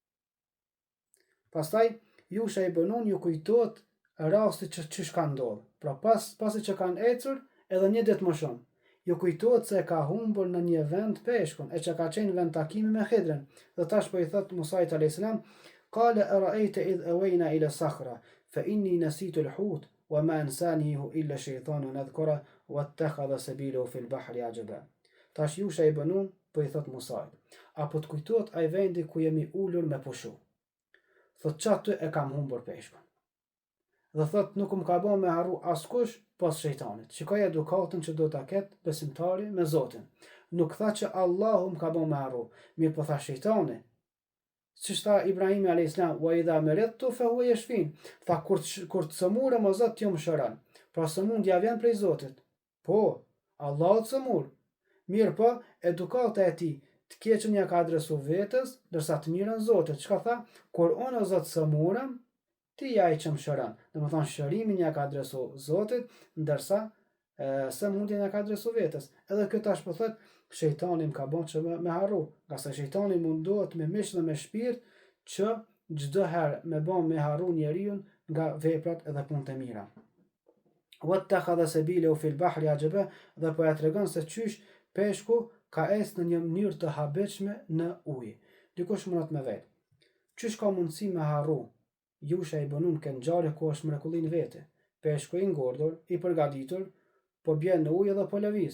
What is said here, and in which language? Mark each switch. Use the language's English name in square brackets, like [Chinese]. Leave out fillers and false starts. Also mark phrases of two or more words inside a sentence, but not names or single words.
[Albanian] Pastaj Yusha ibn Nun ju kujtohet rasti që ka ndodhur. Pra pasi që kanë ecur edhe një ditë më shumë, ju kujtohet se ka humbur në një vend peshkun, e që ka qenë vend takimi me Khidrin. Dhe tash po i thot Musait a.s. [Arabic] قال أرأيت إذ أوينا إلى الصخرة فإني نسيت الحوت وما أنسانيه إلا الشيطان أذكره واتخذ سبيله في البحر عجبا. [Albanian] Tash Yusha ibn Nun po i thot Musait: apo të kujtohet ai vendi ku jemi ulur me pushu? Thot çaty e kam humbur peshkun. Dhe thot nuk më ka bën me harru askush pas shejtanit. Shikoj edukatën që do ta ketë besimtari me Zotin. Nuk tha që Allahu më ka bën me harru, mirë po tha shejtani. Siç tha Ibrahimi a.s. [Arabic] وإذا مرضت فهو يشفين. [Albanian] Tha kur të sëmurem o Zot ti më shëron. Pra sëmundja vjen prej Zotit. Po, Allahu të sëmur. Mirë po, edukata e tij të keqen ja ka adresu vetës, ndërsa të mirën Zotit. Çka tha? Kur unë o Zot sëmurem, ti ja i që më shëron. Domethënë shërimin ja ka adresu Zotit, ndërsa sëmundjen ja ka adresu vetës. Edhe kjo tash po thot shejtani më ka bën që me harru, nga se shejtani mundohet me mish dhe me shpirt që çdo herë me bën me harru njeriu nga veprat edhe punët e mira. [Arabic] واتخذ سبيله في البحر عجبا, [Albanian] dhe po ja tregon se çysh peshku ka ecë në një mënyrë të habitshme në ujë. Dikush mund të më vet. Çysh ka mundësi me harru Yusha ibn Nun këtë ngjarje ku është mrekullinë vete. Peshku i ngordor, i përgatitur, po bjen në ujë dhe po lëviz.